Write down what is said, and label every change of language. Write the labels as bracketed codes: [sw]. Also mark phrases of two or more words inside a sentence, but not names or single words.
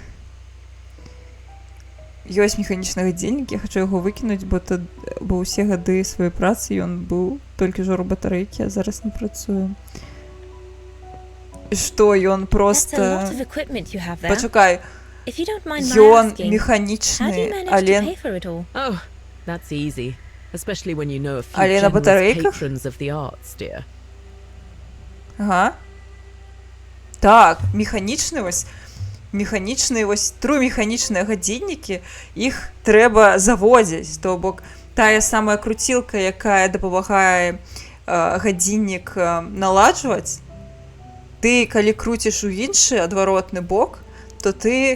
[be] Ёсць механічны гадзіннік, я хачу яго выкінуць, бо ўсе гады сваёй працы ён быў толькі жору батарэйкі, а зараз не працуе. І што, ён проста... Пачакай, ён механічны, але... [en] Oh, that's easy. Especially when you know a few [be] Але на [en] generous [be] батарейках? [en] patrons of the arts, dear. [be] Ага. Так, механічны вось, тру-механічныя гадзіннікі, іх трэба заводзіць, то бок тая самая круцілка, якая дапамагае гадзіннік наладжваць, ты, калі круціш у іншы адваротны бок, то ты...